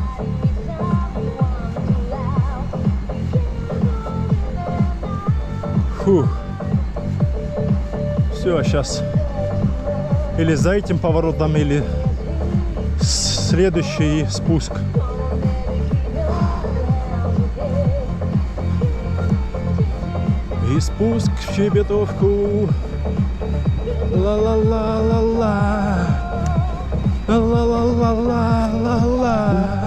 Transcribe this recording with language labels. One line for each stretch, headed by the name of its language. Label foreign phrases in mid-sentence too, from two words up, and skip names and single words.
Russian: Фух. Все, сейчас или за этим поворотом, или следующий спуск. И спуск в Щебетовку. Ла-ла-ла-ла-ла. Ла-ла-ла-ла-ла-ла.